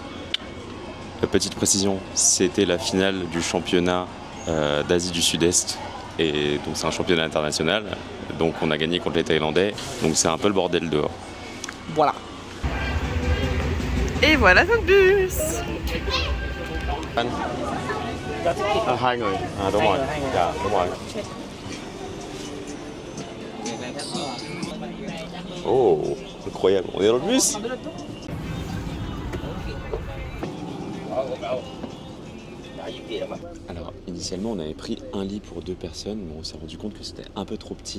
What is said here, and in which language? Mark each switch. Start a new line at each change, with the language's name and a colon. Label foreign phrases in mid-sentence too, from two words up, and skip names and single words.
French: Petite précision, c'était la finale du championnat d'Asie du Sud-Est et donc c'est un championnat international, donc on a gagné contre les Thaïlandais, donc c'est un peu le bordel dehors. Voilà. Et voilà notre bus. Fan.
Vietnamese: Hai người. Đúng rồi. Dạ, đúng rồi.
French: Oh, incroyable. On est dans le bus. Alors, initialement, on avait pris un lit pour 2 personnes, mais on s'est rendu compte que c'était un peu trop petit.